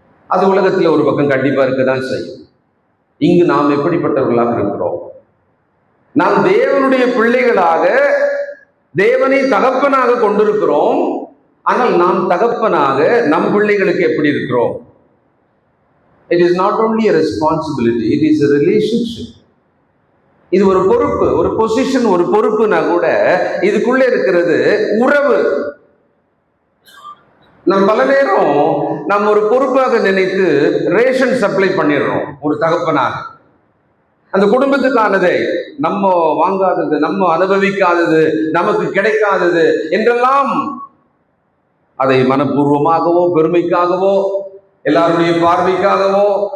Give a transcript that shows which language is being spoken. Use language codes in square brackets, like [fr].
[ta] அது உலகத்தில் ஒரு பக்கம் கண்டிப்பா இருக்கதான் செய்யும். இங்கு நாம் எப்படிப்பட்டவர்களாக இருக்கிறோம்? நாம் தேவனுடைய பிள்ளைகளாக தேவனை தகப்பனாக கொண்டிருக்கிறோம். ஆனால் நாம் தகப்பனாக நம் பிள்ளைகளுக்கு எப்படி இருக்கிறோம்? [en] It is not only a responsibility, it is a relationship. [ta] இது ஒரு பொறுப்பு, ஒரு பொசிஷன், ஒரு பொறுப்புனா கூட இதுக்குள்ள இருக்கிறது உறவு. நம் பல நேரம் நம்ம ஒரு பொறுப்பாக நினைத்து ரேஷன் சப்ளை பண்ணிடுறோம். ஒரு தகப்பனாக அந்த குடும்பத்துக்கானதை, நம்ம வாங்காதது, நம்ம அனுபவிக்காதது, நமக்கு கிடைக்காதது என்றெல்லாம் அதை மனப்பூர்வமாகவோ பெருமைக்காகவோ எல்லாருடைய பார்வைக்காகவோ